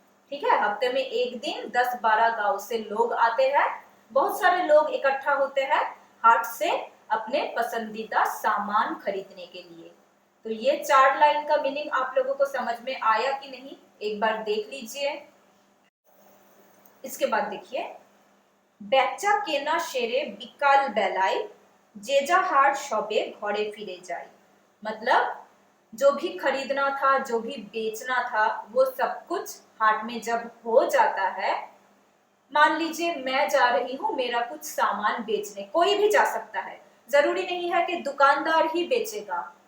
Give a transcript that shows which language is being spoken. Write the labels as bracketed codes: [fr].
[hi] ठीक है, हफ्ते में एक दिन 10-12 गांव से लोग आते हैं, बहुत सारे लोग इकट्ठा होते हैं हाट से अपने पसंदीदा सामान खरीदने के लिए। तो ये 4 लाइन का मीनिंग आप लोगों को समझ में आया कि नहीं, एक बार देख लीजिए। इसके बाद देखिए, [bn] বেচা কেনা সেরে বিকাল বেলায় যে যাহার শবে ঘরে फिरे जाए। [hi] मतलब जो भी खरीदना था, जो भी बेचना था, वो सब कुछ हाट में जब हो जाता है, मान लीजिए मैं जा रही हूँ मेरा कुछ सामान बेचने, कोई भी जा सकता है, जरूरी नहीं है कि दुकानदार ही बेचेगा।